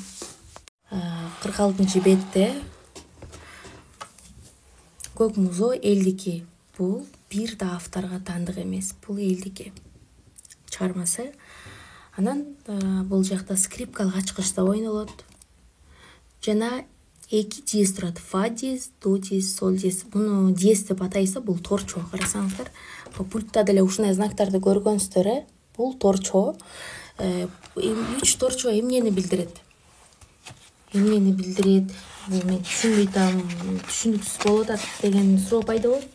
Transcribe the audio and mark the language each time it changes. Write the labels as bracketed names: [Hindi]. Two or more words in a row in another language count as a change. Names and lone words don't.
[Kyrgyz] 46-бетте Көк музоо элдики. Бул бир да авторго таандык эмес. Бул элдики чыгармасы. Анан бул жакта скрипкалык ачкычта ойнолот. Жана 2 диез турат. Фа диез, до диез, сол диез. Буну диез деп атайса, бул торчо. Карасаңыздар, пультта деле ушундай знактарды көргөнсүздөр, бул торчо. 3 торчо эмнени билдирет? Эмнени билдирет? Бул мен түшүнбөй атам, түшүнүксүз болуп атат деген суроо пайда болот.